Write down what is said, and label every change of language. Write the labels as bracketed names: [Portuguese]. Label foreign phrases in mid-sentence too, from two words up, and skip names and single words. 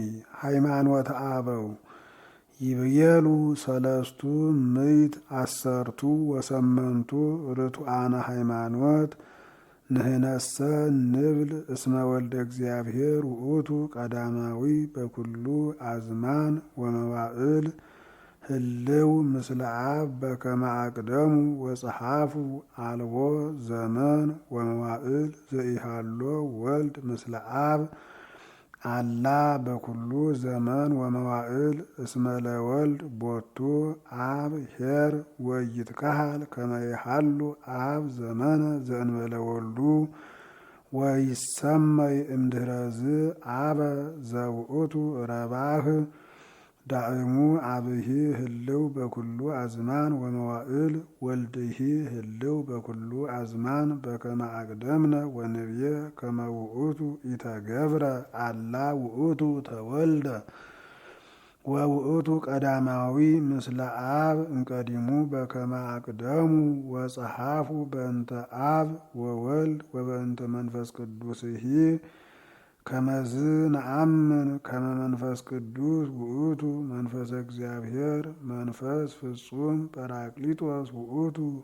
[Geez] ሃይማኖተ አበው ይብየሉ ሰለስቱ ምዕት አሰርቱ ወሰመንቱ ርቱዓነ ሃይማኖት ንህነሰ ንብል እስመ ወልደ እግዚአብሔር ውእቱ ቀዳማዊ በኩሉ አዝማን ወመዋዕል ህልው ምስለ አብ በከመ አቅደሙ ወጸሐፉ አልቦ ዘመን ወመዋዕል ዘኢሃሎ ወልድ ምስለ አብ አላ በኩሉ ዘመን ወመዋዕል እስመ ለወልድ ቦቱ አብ ኄር ወይትከሃል ከመ ይሃሉ አብ ዘመነ ዘእንበለ ወልዱ ወይሰመይ እምድኅረዝ አበ ዘውእቱ ረባህ ዳእሙ አብሂ ህልው በኩሉ አዝማን ወመዋዕል ወልድሂ ህልው በኩሉ አዝማን በከመ አቅደምነ ወንብየ ከመ ውእቱ ኢተገብረ አላ ውእቱ ተወልደ ወውእቱ ቀዳማዊ ምስለ አብ እምቀዲሙ በከመ አቅደሙ ወጸሐፉ በእንተ አብ ወወልድ ወበእንተ መንፈስ ቅዱስሂ ከመዝ ነአምን ከመ መንፈስ ቅዱስ ውእቱ መንፈሰ እግዚአብሔር መንፈስ ፍጹም ጰራቅሊጦስ ውእቱ